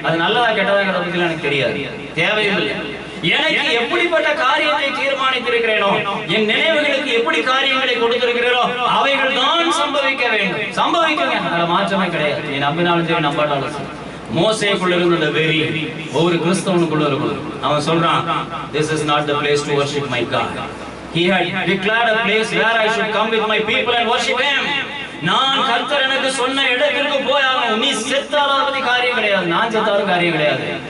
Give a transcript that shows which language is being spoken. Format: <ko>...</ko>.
<ta>அது நல்லதா கெட்டதாங்கிறத பத்தி எனக்கு தெரியாது, தேவையில்லை. எனக்கு எப்படிப்பட்ட காரியத்தை தீர்மானித்திருக்கிறேனோ, என் நினைவுகளுக்கு எப்படி காரியங்களை கொடுத்திருக்கிறேனோ அவைகள் தான் சம்பவிக்க வேண்டும். சம்பவிக்குங்க, அதுல மாற்றமே கிடையாது. நீ நம்பினாலும் சரி நம்பாட்டாலும் சரி. மோசேக்குள்ள இருந்த வெறி ஒவ்வொரு கிறிஸ்தவனுக்குள்ள இருக்கும். அவன் சொல்றான்,</ta> <en>this is not the place to worship my God. He had declared a place where I should come with my people and worship him.</en> <ta>நான் கர்த்தர் எனக்கு சொன்ன இடத்திற்கு போயாகணும். நீ செத்தாலும் பத்தி காரியம் கிடையாது, நான் செத்தாலும் காரியம் கிடையாது.</ta>